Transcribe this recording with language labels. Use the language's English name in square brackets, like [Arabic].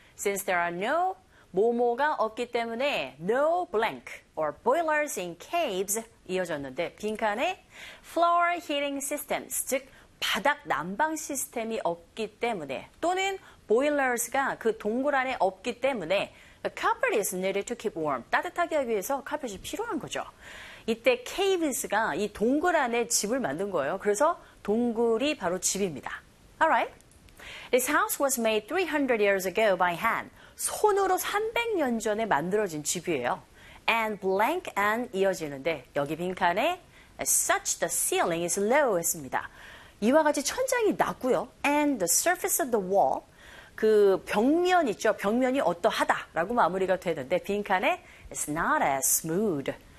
[English] Since there are no [Korean] 뭐뭐가 없기 때문에 [English] no blank or boilers in caves [Korean] 이어졌는데 빈칸에 [English] floor heating systems, [Korean] 즉 바닥 난방 시스템이 없기 때문에 [English] 또는 boilers가 [Korean] 그 동굴 안에 없기 때문에 [English] carpet is needed to keep warm. [Korean] 따뜻하게 하기 위해서 carpet이 필요한 거죠. 이때 caves가 이 동굴 안에 집을 만든 거예요. 그래서 동굴이 바로 집입니다. [English] Alright. This house was made 300 years ago by hand. [Korean] 손으로 300년 전에 만들어진 집이에요. [English] And blank and [Korean] 이어지는데 여기 빈칸에 [English] as such the ceiling is low [Korean] 했습니다. 이와 같이 천장이 낮고요. [English] And the surface of the wall, [Korean] 그 벽면 있죠. 벽면이 어떠하다라고 마무리가 되는데 빈칸에 [English] it's not as smooth.